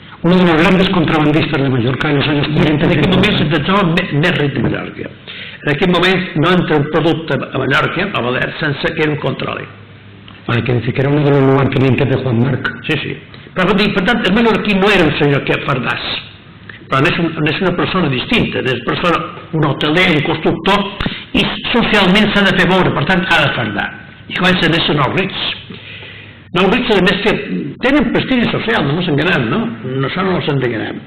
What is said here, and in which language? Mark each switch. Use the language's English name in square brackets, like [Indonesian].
[Spanish] Uno de los grandes contrabandistas de Mallorca en los años 40. [Catalan] En aquell moment se troba més ric de Mallorca. En aquell moment no entra un producte a Mallorca, a Balears, sense que el controli. [Spanish] Hay que decir que era uno de los lugartenientes de Juan Marc. Sí. [Catalan] Però, per tant, el mallorquí no era un senyor que fardàs, però és una persona distinta, és un hoteler, un constructor, i socialment s'ha de fer veure, per tant, ha de fardar. I comencen a néixer nous rics. Nous rics, a més, que tenen prestigi social, no ens enganem, no? Això no ens enganem.